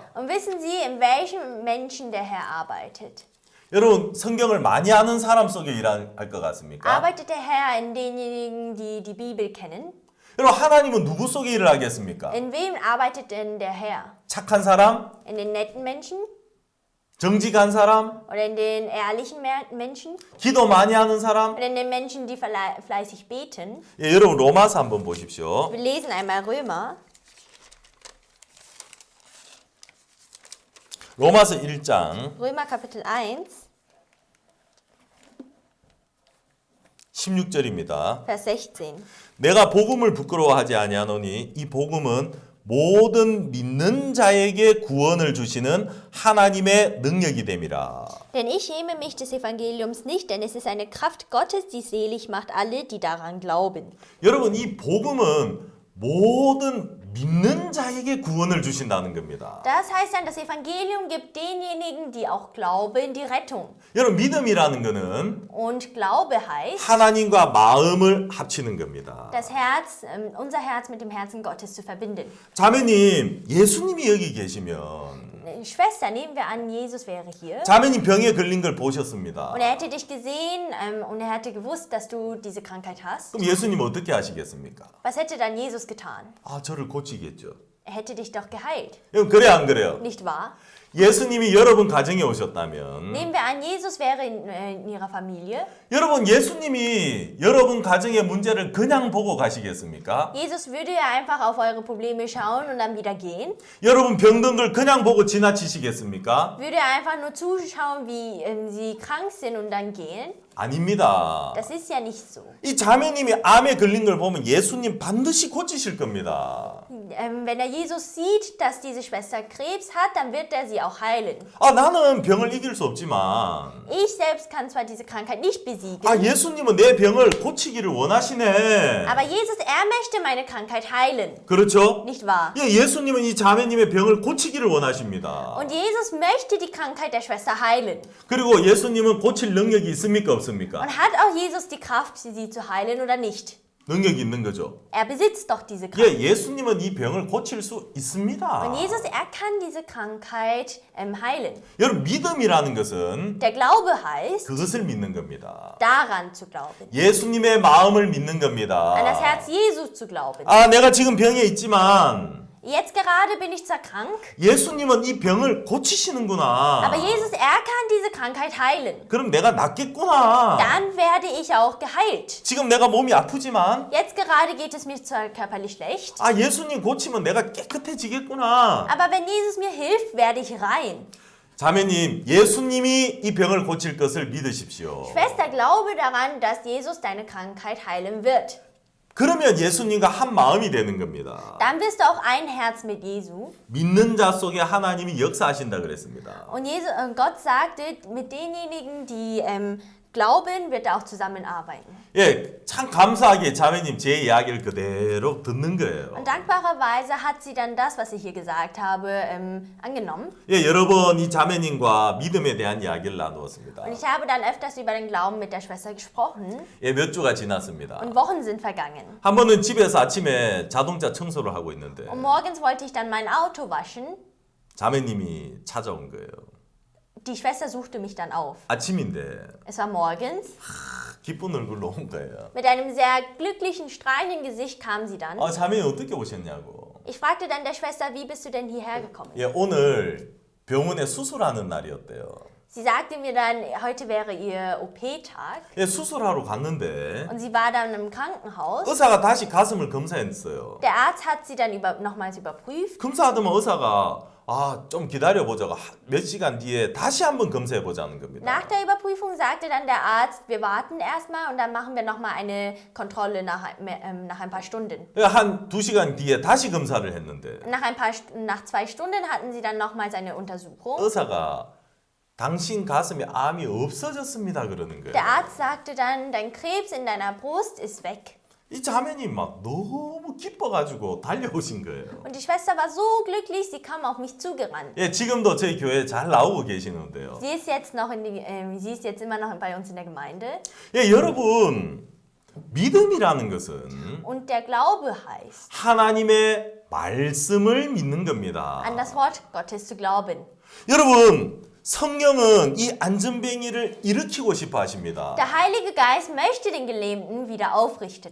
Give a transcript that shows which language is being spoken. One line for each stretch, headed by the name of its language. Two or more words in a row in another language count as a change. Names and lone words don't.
German: Und wissen Sie, in welchem Menschen der Herr arbeitet?
Korean: 여러분 성경을 많이 아는 사람 속에 일할 것 같습니까?
German: Arbeitet der Herr in denjenigen, die die Bibel kennen?
Korean: 여러분 하나님은 누구 속에 일을 하겠습니까?
German: In wem arbeitet denn der Herr?
Korean: 착한 사람?
German: In den netten Menschen?
Korean: 정직한 사람?
German: Oder in den ehrlichen Menschen?
Korean: 기도 많이 하는 사람?
German: Oder in den Menschen, die fleißig beten?
Korean: 예, 여러분 로마서 한번 보십시오.
German: Wir lesen einmal Römer.
Korean: 로마서 1장
German: Römer Kapitel 1,
Korean: 16절입니다.
German: Vers 16.
Korean: 내가 복음을 부끄러워하지 아니하노니 이 복음은 모든 믿는 자에게 구원을 주시는 하나님의 능력이 됨이라.
German: Denn ich schäme mich des Evangeliums nicht, denn es ist eine Kraft Gottes, die selig macht alle, die daran glauben.
Korean: 여러분 이 복음은 모든 믿는 자에게 구원을 주신다는 겁니다.
German: Das heißt dann, das Evangelium gibt denjenigen, die auch glauben, die Rettung.
Korean: 여러분 믿음이라는 것은
German: Und Glaube heißt,
Korean: 하나님과 마음을 합치는 겁니다.
German: das Herz, unser Herz mit dem Herzen Gottes zu verbinden.
Korean: 자매님, 예수님이 여기 계시면
German: Schwester, nehmen wir an, Jesus wäre hier.
Korean: 자매님 병에 걸린 걸 보셨습니다.
German: Und er hätte dich gesehen und er hätte gewusst, dass du diese Krankheit hast.
Korean: 그럼 예수님 어떻게 하시겠습니까?
German: Was hätte dann Jesus getan?
Korean: 아, 저를 고치겠죠.
German: Er hätte dich doch geheilt.
Korean: 여러분 그래 안 그래요?
German: Nicht wahr?
Korean: 예수님이 여러분 가정에 오셨다면
German: Nehmen wir an, Jesus wäre in ihrer Familie.
Korean: 여러분 예수님이 여러분 가정의 문제를 그냥 보고 가시겠습니까?
German: Jesus würde ja einfach auf eure Probleme schauen und dann wieder gehen.
Korean: 여러분 병든 걸 그냥 보고 지나치시겠습니까?
German: Würde er einfach nur zuschauen, wie sie krank sind und dann gehen?
Korean: 아닙니다.
German: Das ist ja nicht so.
Korean: 이 자매님이 암에 걸린 걸 보면 예수님 반드시 고치실 겁니다.
German: Wenn er Jesus sieht, dass diese Schwester Krebs hat, dann wird er sie auch heilen.
Korean: 아 나는 병을 이길 수 없지만
German: Ich selbst kann zwar diese Krankheit nicht besiegen,
Korean: 아 예수님은 내 병을 고치기를 원하시네.
German: aber Jesus, er möchte meine Krankheit heilen.
Korean: 그렇죠?
German: Nicht wahr?
Korean: 예, 예수님은 이 자매님의 병을 고치기를 원하십니다.
German: Und Jesus möchte die Krankheit der Schwester heilen.
Korean: 그리고 예수님은 고칠 능력이 있습니까 없습니까?
German: Und hat auch Jesus die Kraft, sie zu heilen oder nicht?
Korean: 능력이 있는 거죠.
German: Er besitzt doch diese Kraft.
Korean: 예, 예수님은 이 병을 고칠 수 있습니다.
German: Und Jesus, er kann diese Krankheit heilen.
Korean: 여러분 믿음이라는 것은
German: Der Glaube heißt,
Korean: 그것을 믿는 겁니다.
German: daran zu glauben.
Korean: 예수님의 마음을 믿는
German: An das
Korean: 겁니다.
German: Herz Jesu zu glauben.
Korean: 아, 내가 지금 병에 있지만
German: Jetzt gerade bin ich zwar krank,
Korean: 예수님은 이 병을 고치시는구나.
German: aber Jesus, er kann diese Krankheit heilen.
Korean: 그럼 내가 낫겠구나.
German: Dann werde ich auch geheilt.
Korean: 지금 내가 몸이 아프지만
German: Jetzt gerade geht es mir zwar körperlich schlecht,
Korean: 아, 예수님 고치면 내가 깨끗해지겠구나.
German: aber wenn Jesus mir hilft, werde ich rein.
Korean: 자매님, 예수님이 이 병을 고칠 것을 믿으십시오.
German: Schwester, glaube daran, dass Jesus deine Krankheit heilen wird.
Korean: 그러면 예수님과 한 마음이 되는 겁니다.
German: Dann bist du auch ein Herz mit Jesu.
Korean: 믿는 자 속에 하나님이 역사하신다 그랬습니다.
German: Und Gott sagte, mit denjenigen, die glauben, wird er auch zusammenarbeiten.
Korean: 예, 참 감사하게 자매님 제 이야기를 그대로 듣는 거예요.
German: Und dankbarerweise hat sie dann das, was ich hier gesagt habe, angenommen.
Korean: 예, 여러 번 이 자매님과 믿음에 대한 이야기를 나누었습니다.
German: Und ich habe dann öfters über den Glauben mit der Schwester gesprochen.
Korean: 예, 몇 주가 지났습니다.
German: Und Wochen sind vergangen.
Korean: 한 번은 집에서 아침에 자동차 청소를 하고 있는데
German: Und morgens wollte ich dann mein Auto waschen.
Korean: 자매님이 찾아온 거예요.
German: Die Schwester suchte mich dann auf.
Korean: 아침인데
German: Es war morgens.
Korean: 기쁜 얼굴로 온 거예요.
German: Mit einem sehr glücklichen, strahlenden Gesicht kam sie dann.
Korean: 자매님 어떻게 오셨냐고.
German: Ich fragte dann der Schwester, wie bist du denn hierher gekommen?
Korean: 예, 오늘 병원에 수술하는 날이었대요.
German: Sie sagte mir dann, heute wäre ihr OP-Tag.
Korean: 예, 수술하러 갔는데
German: Und sie war dann im Krankenhaus.
Korean: 의사가 다시 가슴을 검사했어요.
German: Der Arzt hat sie dann nochmals überprüft.
Korean: 검사하더만 의사가 좀 기다려보자고 몇 시간 뒤에 다시 한번 검사해보자는 겁니다.
German: Nach der Überprüfung sagte dann der Arzt, wir warten erstmal und dann machen wir nochmal eine Kontrolle nach ein paar Stunden.
Korean: 한 2시간 뒤에 다시 검사를 했는데
German: Nach 2 Stunden hatten sie dann nochmals eine Untersuchung.
Korean: 의사가 당신 가슴에 암이 없어졌습니다 그러는 거예요.
German: Der Arzt sagte dann, dein Krebs in deiner Brust ist weg.
Korean: 이 자매님 막 너무 기뻐가지고 달려오신 거예요.
German: Und die Schwester war so glücklich, sie kam auf mich zugerannt.
Korean: 예, 지금도 저희 교회에 잘 나오고 계시는데요.
German: Sie ist jetzt immer noch bei uns in der Gemeinde.
Korean: 예, 여러분 믿음이라는 것은
German: Und der Glaube heißt,
Korean: 하나님의 말씀을 믿는 겁니다.
German: an das Wort Gottes zu glauben.
Korean: 여러분 성령은 이 안전뱅이를 일으키고 싶어 하십니다.
German: Der Heilige Geist möchte den Gelähmten wieder aufrichten.